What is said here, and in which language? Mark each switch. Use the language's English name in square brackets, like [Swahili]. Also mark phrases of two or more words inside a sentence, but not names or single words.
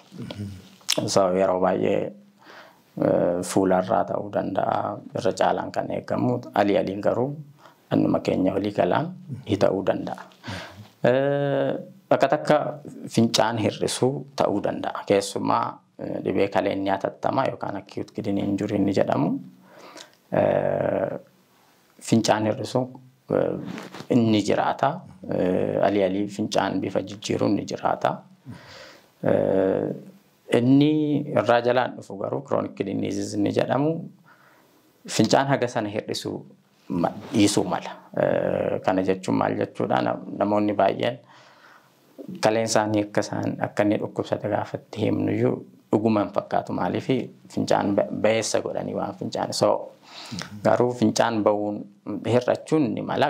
[Oromo] So yeroo baay'ee fuularraa ta'uu danda'a. Irra caalaan kan eegamu aliin garuu dhannuma keenya walii galaan ta'uu danda'a. Bakka takka fincaan hir'isuu ta'uu danda'a. Keessumaa dhibee kaleen nyaatattamaa yookaan [English] acute kidney injury [Oromo] inni jedhamu fincaan hir'isuu inni jiraata. Alii fincaan bifa jijjiiruun ni jiraata. Inni irraa jalaan dhufu garuu [English] chronic kidney disease [Oromo] inni jedhamu fincaan haga sana hir'isuu dhiisuu mala. Kana jechuun maal jechuudha? Namoonni baay'een kaleen isaanii akka inni dhukkubsate gaafatti himnuyyuu dhuguma hin fakkaatu. Maaliif fincaan ba'eessa godhanii waan fincaan. So garuu fincaan ba'uun hir'achuun ni mala.